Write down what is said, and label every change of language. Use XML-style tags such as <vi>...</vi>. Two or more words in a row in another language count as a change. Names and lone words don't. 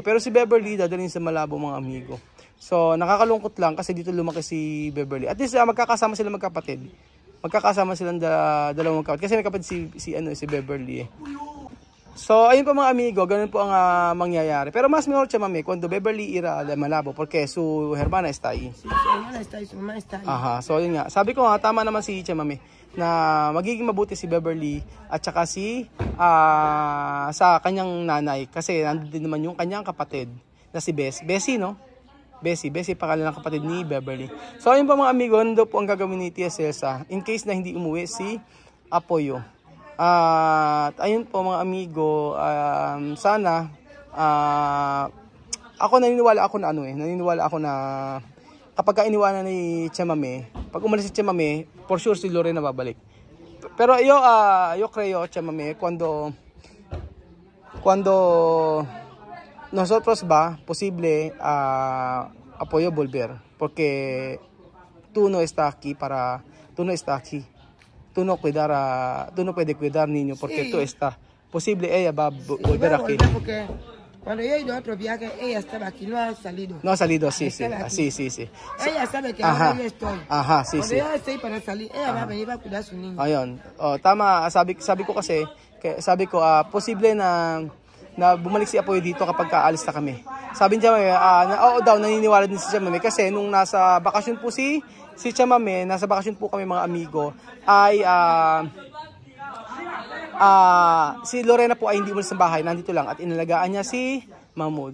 <tl>Pero si Beverly, dadalhin sa Malabo mga amigo. So, nakakalungkot lang kasi dito lumaki si Beverly.</tl> <en>At least,</en> <tl>magkakasama sila magkapatid. Magkakasama silang dalawang magkapatid. Kasi may kapatid si Beverly eh. So, ayun po mga amigo, ganun po ang mangyayari.</tl> <es>Pero mas mejor chamame cuando Beverly irá a Malabo porque su hermana está ahí. Sí, su hermana está ahí, su mamá está ahí.</es> <tl>Aha, so yun nga. Sabi ko nga, tama naman si Chamame na magiging mabuti si Beverly at saka sa kanyang nanay. Kasi nandun din naman yung kanyang kapatid na si Bessie, no? Bessie pangalan ng kapatid ni Beverly. So, ayun po mga amigo, ano po ang gagawin ni Tia Celsa</tl> <en>in case</en> <tl>na hindi umuwi si Apoyo. At ayun po mga amigo, sana ako naniniwala ako na kapag iniwanan ni Chamame, pag umalis si Chamame,</tl> <en>for sure</en> <tl>si Lorena babalik.</tl> <es>Pero yo creo Chamame cuando nosotros posible Apoyo volver porque tú no estás aquí. Tú no puedes cuidar niño porque Sí. tú estás. Posible ella va a volver aquí. Porque cuando yo he ido a otro viaje, ella estaba aquí, no ha salido. No ha salido, sí. Estaba aquí. Sí. Ella sabe que Ajá. ahora yo estoy. Ajá, sí. Cuando yo estoy para salir, ella va a venir a cuidar a su niño.</es> <tl>Ayun. Tama, sabi ko kasi, posible na bumalik si Apoy dito kapag kaalis na kami. Sabi niya, oo daw, naniniwala din si Chamame kasi nung nasa bakasyon po si Chamame, nasa bakasyon po kami mga amigo, ay si Lorena po ay hindi umalis sa bahay, nandito lang at inalagaan niya si Mahmoud.</tl>